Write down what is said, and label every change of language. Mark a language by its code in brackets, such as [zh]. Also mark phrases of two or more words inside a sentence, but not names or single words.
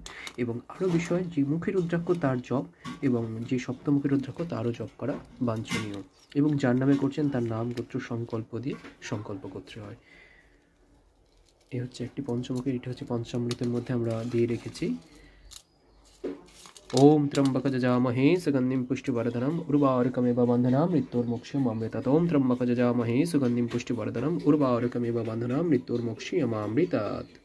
[bn] এবং আরও বিষয়, যে মুখী রুদ্রাক্ষ তার জপ এবং যে সপ্তমুখী রুদ্রাক্ষ তারও জপ করা বাঞ্ছনীয়, এবং যার নামে করছেন তার নাম গোত্র সংকল্প দিয়ে সংকল্প করতে হয়। এ হচ্ছে একটি পঞ্চমুখী, এটা হচ্ছে পঞ্চামৃতের মধ্যে আমরা দিয়ে রেখেছি। [sa] ओम त्र्यम्बकं यजामहे सुगन्धिं पुष्टिवर्धनम् उर्वारुकमिव बन्धनम् मृत्योर्मोक्षमामृतात्। ओम त्र्यम्बकं यजामहे सुगन्धिं पुष्टिवर्धनम् उर्वारुकमिव बन्धनम् मृत्योर्मोक्षमामृतात्।